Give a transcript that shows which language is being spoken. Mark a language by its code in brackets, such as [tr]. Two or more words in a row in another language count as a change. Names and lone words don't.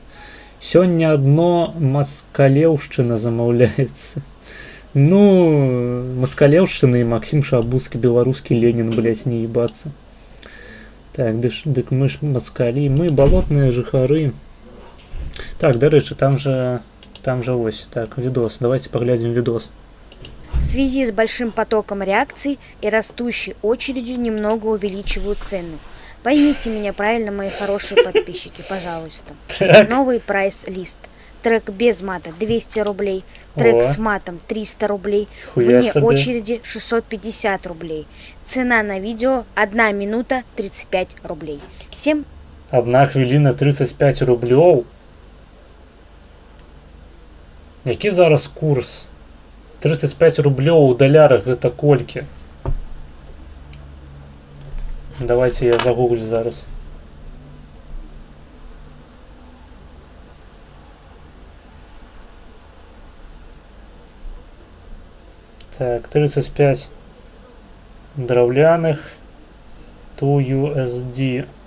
[be] Сёння адно маскалеўшчына замаўляецца. Ну, маскалеўшчына і Максим Шабуцкі, беларускі Ленін, блядь, не ебацца. Так, дык мы ж маскалі, мы балотныя жыхары. Так, дарэчы, там же ось, [ru] так, видос. Давайте поглядим видос. В связи с большим потоком реакций и растущей очередью немного увеличиваю цену. Поймите меня правильно, мои хорошие подписчики, пожалуйста. Так. Новый прайс-лист. Трек без мата 200 рублей, трек с матом 300 рублей, Хуя вне себе. очереди 650 рублей. Цена на видео 1 минута 35 рублей. [be] 1 хвилина 35 рублёў. Які зараз курс? 35 рублёў у далярах гэта колькі? [ru] Давайте я загуглю зараз. [be] Так, 35 драўляных to USD.